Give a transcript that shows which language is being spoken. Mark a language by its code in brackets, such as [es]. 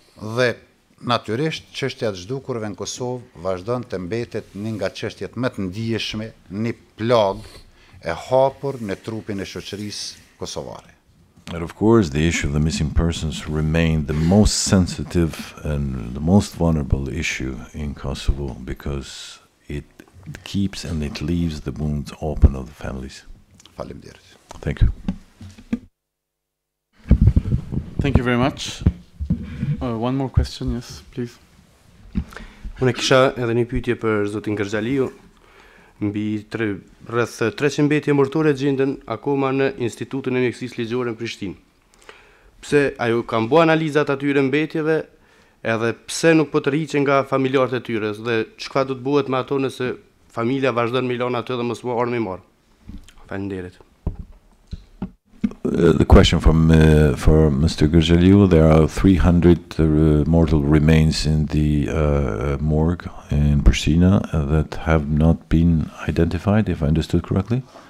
[sq] Dhe natyrisht çështja e zhdukurve në Kosovë vazhdon të mbetet një nga çështjet më të ndijshme, një plagë e hapur në trupin e shoqërisë kosovare. [en] And of course, the issue of the missing persons remained the most sensitive and the most vulnerable issue in Kosovo because it keeps and it leaves the wounds open of the families. [sq] Faleminderit. [en] Thank you. Thank you very much. One more question, yes, please. [sq] Unë kisha edhe një pyetje për zotin Kërxhaliu. Rreth 300 mbetje mërtore gjenden akoma në Institutin e Mjekësisë Ligjore në Prishtinë. Pse ajo kanë bërë analizat atyre mbetjeve, edhe pse nuk po tërhiqen nga familjarët e tyre, dhe çfarë do të bëhet me ato nëse familja vazhdon me lënë ato dhe mos u orë më marr. Faleminderit. [en] The question from for Mr. Gurjaliu, there are 300 mortal remains in the morgue in Pristina that have not been identified, if I understood correctly.